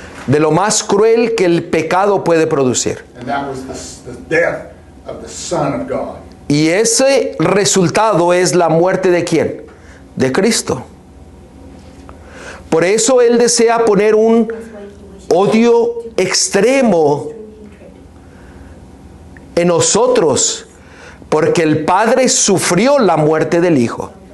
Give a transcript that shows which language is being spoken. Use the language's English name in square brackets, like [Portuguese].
[Spanish] de lo más cruel que el pecado puede producir. [English] And that was the death of the Son of God. [Spanish] Y ese resultado es la muerte ¿de quién? De Cristo. Por eso Él desea poner un odio extremo en nosotros, porque el Padre sufrió la muerte del Hijo.